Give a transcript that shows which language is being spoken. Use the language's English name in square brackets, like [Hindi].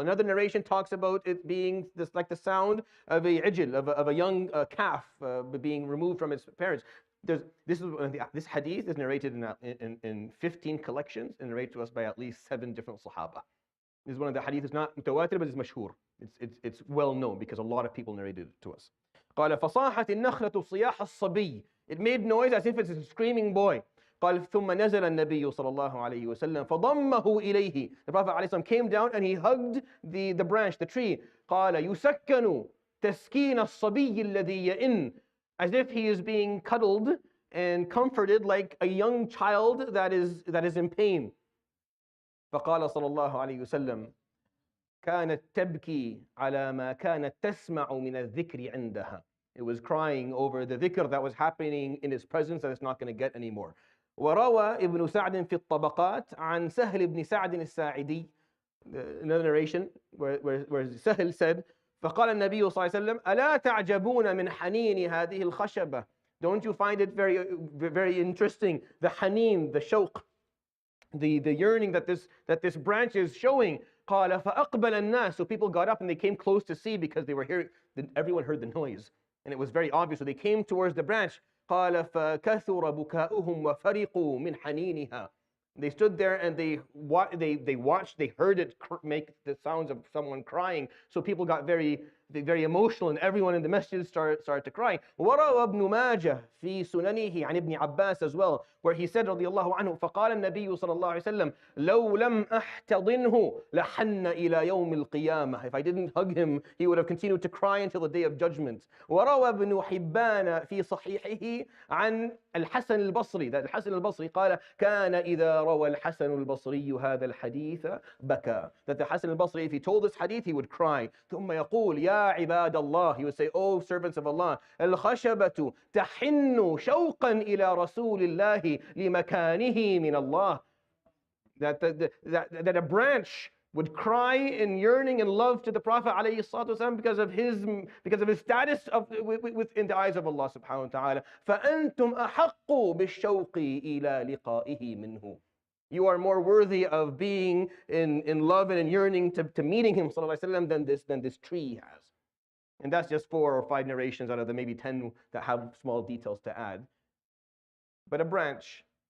[English] Another narration talks about it being like the sound of a ijl, of a young calf being removed from its parents. This hadith is narrated in 15 collections and narrated to us by at least 7 different Sahaba. This is one of the hadiths, not mutawatir, but it's mashhur. It's well known because a lot of people narrated it to us. [Arabic] قال فصاحت النخلة صياح الصبي. [English] It made noise as if it's a screaming boy. [Arabic] قال ثم نزل النبي صلى الله عليه وسلم فضمه إليه. [English] The Prophet عليه السلام came down and he hugged the branch, the tree. [Arabic] قال يسكن تسكين الصبي الذي يئن. [English] As if he is being cuddled and comforted like a young child that is in pain. [Arabic] فقال صلى الله عليه وسلم كانت تبكي على ما كانت تسمع من الذكر عندها. [English] It was crying over the dhikr that was happening in his presence that it's not going to get anymore. [Arabic] وروى ابن سعد في الطبقات عن سهل بن سعد الساعدي. [English] Another narration where Sahl said [Arabic] فقال النبي صلى الله عليه وسلم ألا تعجبون من حنين هذه الخشبة. [English] Don't you find it very, very interesting, the haneen, the shawq, the yearning that this branch is showing. [Arabic] قال فأقبل الناس. [English] So people got up and they came close to see because they were hearing, everyone heard the noise. and it was very obvious. So they came towards the branch. [Arabic] قال فكثر بكاؤهم وفرقوا من حنينها. [English] They stood there and they watched, they heard it make the sounds of someone crying. So people got very emotional, and everyone in the masjid started to cry. [Arabic] وروى ابن ماجه في سننه عن ابن عباس [English] as well, where he said [Arabic] رضي الله عنه فقال النبي صلى الله عليه وسلم لو لم أحتضنه لحن إلى يوم القيامة. [English] If I didn't hug him, he would have continued to cry until the day of judgment. [Arabic] وروى ابن حبان في صحيحه عن الحسن البصري, that الحسن البصري قال كان إذا روى الحسن البصري هذا الحديث بكى. [English] That the Hasan al-Basri, if he told this hadith, he would cry. [Arabic] ثم يقول يا عباد الله, [English] he would say, oh servants of Allah, [Arabic] الخشبة تحن شوقا إلى رسول الله لمكانه من الله. [English] That a branch would cry in yearning and love to the Prophet ﷺ because of his status in the eyes of Allah subhanahu wa ta'ala. [Arabic] فأنتم أحق بالشوق إلى لقائه منه. [English] You are more worthy of being in love and in yearning to meeting him sallallahu alaihi wasallam than this tree has. And that's just 4 or 5 narrations out of the maybe 10 that have small details to add. But a branch.